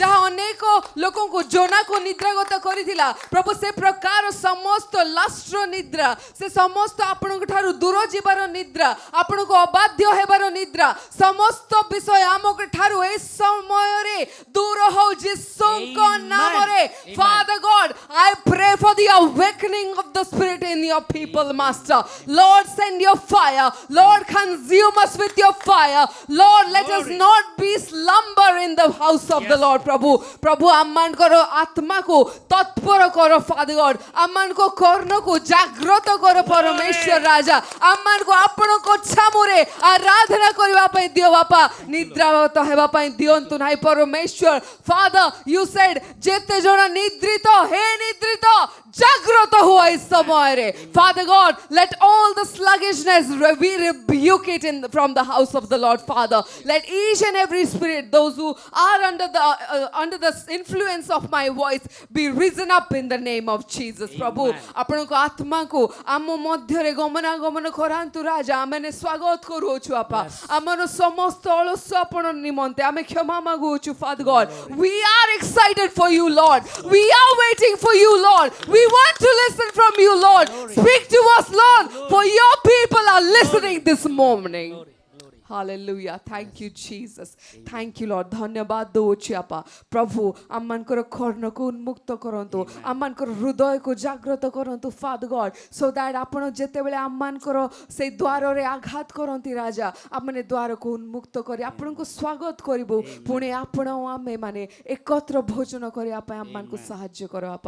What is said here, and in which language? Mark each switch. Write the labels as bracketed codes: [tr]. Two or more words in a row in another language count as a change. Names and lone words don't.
[or] ଯାହା ଅନେକ ଲୋକଙ୍କୁ ଜୋନାକୁ ନିଦ୍ରାଗତ କରିଥିଲା ପ୍ରଭୁ ସେ ପ୍ରକାର ସମସ୍ତ ଲାଷ୍ଟର ନିଦ୍ରା ସେ ସମସ୍ତ ଆପଣଙ୍କ ଠାରୁ ଦୂର ଯିବାର ନିଦ୍ରା ଆପଣଙ୍କୁ ଅବାଧ୍ୟ ହେବାର ନିଦ୍ରା ସମସ୍ତ ବିଷୟ ଆମଙ୍କ ଠାରୁ ଏ ସମୟରେ ଦୂର ହଉ ଯୀଶୁଙ୍କ [en] Amen. [or] ନାମରେ [en] Amen. Father God, I pray for the awakening of the Spirit in your people, Master. Lord, send your fire. Lord, consume us with your fire. Lord, let us Glory. not be slumber in the house of the Yes. Lord. [or] प्रभु ଆମମାନଙ୍କର ଆତ୍ମାକୁ ତତ୍ପର କର [en] Father God. [or] ଆମମାନଙ୍କ କର୍ଣ୍ଣକୁ ଜାଗ୍ରତ କର ପରମେଶ୍ୱର ରାଜା. ଆମମାନଙ୍କୁ ଆପଣଙ୍କ ଛାମୁରେ ଆରାଧନା କରିବା ପାଇଁ ଦିଅ ବାପା. ନିଦ୍ରାଗତ ହେବା ପାଇଁ ଦିଅନ୍ତୁ ନାହିଁ ପରମେଶ୍ୱର. [en] Father, you said [or] ଯେତେ ଜଣ ନିଦ୍ରିତ ହେ ନିଦ୍ରିତ ଜାଗ୍ରତ ହୁଅ ଏହି ସମୟରେ. [en] Father God, let all the sluggishness we rebuke it from the house of the Lord. Father, let each and every spirit, those who are under the influence of my voice, be risen up in the name of Jesus. [or] प्रभु ଆପଣଙ୍କ ଆତ୍ମାକୁ ଆମ ମଧ୍ୟରେ ଗମନାଗମନ କରାନ୍ତୁ ରାଜା. ଆମେ ସ୍ୱାଗତ କରୁଅଛୁ ବାପା. ଆମର ସମସ୍ତ ଅଳସ ଆପଣ ନିମନ୍ତେ ଆମେ କ୍ଷମା ମାଗୁଅଛୁ [en] Father God. We are excited for you, Lord. We are waiting for you, Lord. We want to listen from you, Lord. Speak to us, Lord, for your people are listening this morning. Glory, glory. Hallelujah. Thank you, Jesus. Thank you, Lord. [or] ଧନ୍ୟବାଦ ଦଉଚି ଆପା. प्रभु ଆମମାନଙ୍କର କର୍ଣ୍ଣକୁ ଉନ୍ମୁକ୍ତ କରନ୍ତୁ. ଆମମାନଙ୍କର ହୃଦୟକୁ ଜାଗ୍ରତ କରନ୍ତୁ [en] Father God, so that [or] ଆପଣ ଯେତେବେଳେ ଆମମାନଙ୍କର ସେଇ ଦ୍ୱାରରେ ଆଘାତ କରନ୍ତି ରାଜା, ଆମମାନେ ଦ୍ୱାରକୁ ଉନ୍ମୁକ୍ତ କରି ଆପଣଙ୍କୁ ସ୍ୱାଗତ କରିବୁ. ପୁଣି ଆପଣ ଓ ଆମେ ମାନେ ଏକତ୍ର ଭୋଜନ କରିବା ପାଇଁ ଆମମାନଙ୍କୁ ସାହାଯ୍ୟ କର ବାପା.